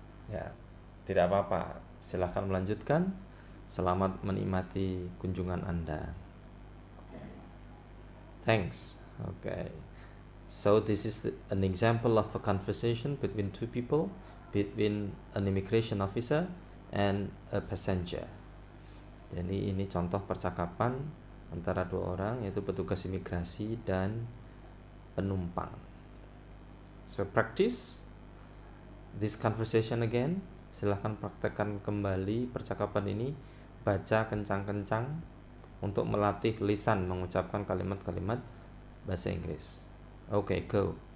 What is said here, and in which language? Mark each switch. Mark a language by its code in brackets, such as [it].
[id] Ya, tidak apa-apa. Silahkan melanjutkan. Selamat menikmati kunjungan Anda. [en] Thanks. Okay. So this is an example of a conversation between two people, between an immigration officer and a passenger. [id] Jadi ini contoh percakapan antara dua orang, yaitu petugas imigrasi dan penumpang. [en] So practice this conversation again. [id] Silahkan praktekkan kembali percakapan ini. Baca kencang-kencang untuk melatih lisan mengucapkan kalimat-kalimat bahasa Inggris. [en] Okay, go.